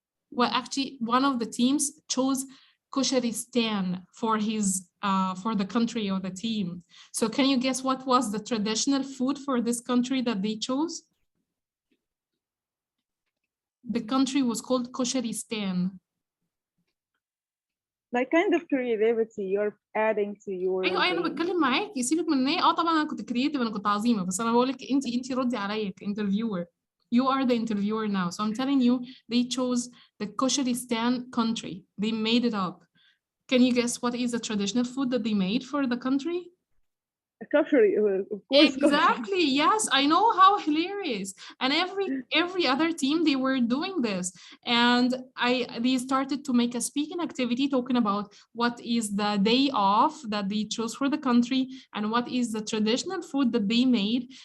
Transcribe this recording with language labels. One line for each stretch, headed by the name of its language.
English: Well, actually, one of the teams chose Kusharistan for his for the country or the team. So can you guess what was the traditional food for this country that they chose? The country was called Kusharistan. Like kind of creativity you're adding to your
Arabic: ايوه انا بتكلم معاكي. سيبك من ان هي طبعا انا كنت كرييتيف انا كنت عظيمه بس انا بقول لك انت ردي عليا كانترفيور.
English: You are the interviewer now. So I'm telling you they chose the Kusharistan country. They made it up. Can you guess what is the traditional food that they made for the country? Kashri, of course. Exactly. Yes, I know, how hilarious. And every other team they were doing this, and they started to make a speaking activity talking about what is the day off that they chose for the country and what is the traditional food that they made.